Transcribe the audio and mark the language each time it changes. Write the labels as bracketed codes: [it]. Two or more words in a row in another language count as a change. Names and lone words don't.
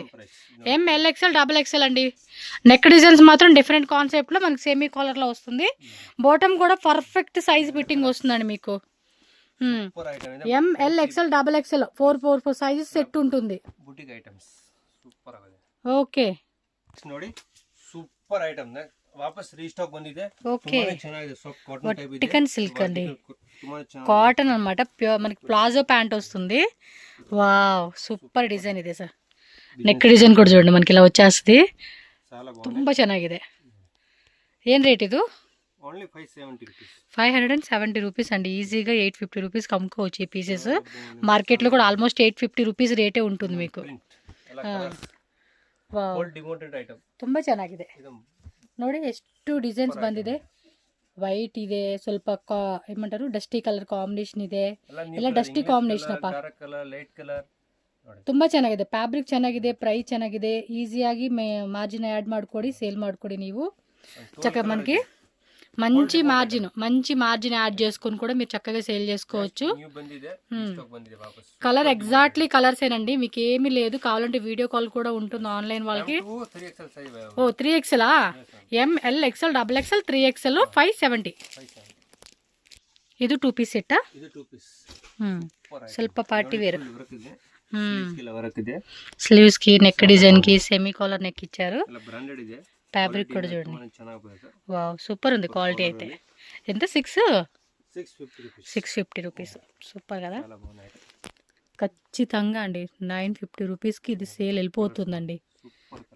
[te] ML, XL అండి. [en] neck designs [te] మాత్రం [en] different concept [te] మనకి సెమీ కాలర్లో వస్తుంది. బాటమ్ కూడా [en] perfect size fitting [te] వస్తుందండి మీకు. ML, XL 4 సైజెస్ సెట్ ఉంటుంది. ఓకే. [kn] ನೋಡಿ [en] super item [kn] ವಾಪಸ್ ರೀಸ್ಟಾಕ್ ಬಂದಿದೆ. [te] ఓకే. [kn] ಚೆನ್ನಾಗಿದೆ. [en] soft cotton type [kn] ಇದೆ. [en] vertical silk [te] అండి, కాటన్ అనమాట. మనకి [en] palazzo pant [te] వస్తుంది. వావ్, [en] super design [kn] ಇದೆ ಸರ್. [en] neck design [te] కూడా చూడండి మనకి ఇలా వచ్చేస్తుంది. [kn] ತುಂಬಾ ಚೆನ್ನಾಗಿದೆ. [te] ఏం రేట్ ఇది? ఓన్లీ 570 570 రూపీస్ అండి. ఈజీగా 850 రూపీస్కి అమ్ముకోవచ్చు ఈ పీసెస్. మార్కెట్లో కూడా ఆల్మోస్ట్ 850 రూపీస్ రేటే ఉంటుంది మీకు. [kn] ತುಂಬಾ ಚೆನ್ನಾಗಿದೆ ನೋಡಿ. ಎಷ್ಟು ಡಿಸೈನ್ಸ್ ಬಂದಿದೆ. ವೈಟ್ ಇದೆ, ಸ್ವಲ್ಪ ಏನ್ಮಾಂಟಾರು [en] dusty colour combination [kn] ಇದೆ. ಎಲ್ಲ [en] dusty combination [kn] ಅಪ್ಪ. ತುಂಬಾ ಚೆನ್ನಾಗಿದೆ, ಫ್ಯಾಬ್ರಿಕ್ ಚೆನ್ನಾಗಿದೆ, ಪ್ರೈಸ್ ಚೆನ್ನಾಗಿದೆ. ಈಸಿಯಾಗಿ ಮಾರ್ಜಿನ್ యాడ్ ಮಾಡ್ಕೊಡಿ, ಸೇಲ್ ಮಾಡ್ಕೊಡಿ. [te] ನೀವು చక్కగా మనకి మంచి మార్జిన్ యాడ్ చేసుకొని కూడా మీరు చక్కగా సేల్ చేసుకోవచ్చు. కలర్ ఎగ్జాక్ట్లీ కలర్సేనండి, మీకు ఏమీ లేదు. కావాలంటే [en] video call [te] కూడా ఉంటుంది ఆన్లైన్ వాళ్ళకి. ఓ 3XL, ML, XL, 3XL 570. [kn] ಇದು 2 ಪೀಸ್ ಸೆಟ್ಟಾ? ಸ್ವಲ್ಪ [en] party wear. [te] స్లీవ్స్కి నెక్ డిజైన్కి [en] semi collar neck [te] ఇచ్చారు. ఫ్యాబ్రిక్ కూడా చూడండి. వావ్, సూపర్ ఉంది క్వాలిటీ అయితే. ఎంత? 650 రూపీస్. సూపర్ కదా. ఖచ్చితంగా అండి 950 రూపీస్కి ఇది సేల్ వెళ్ళిపోతుందండి.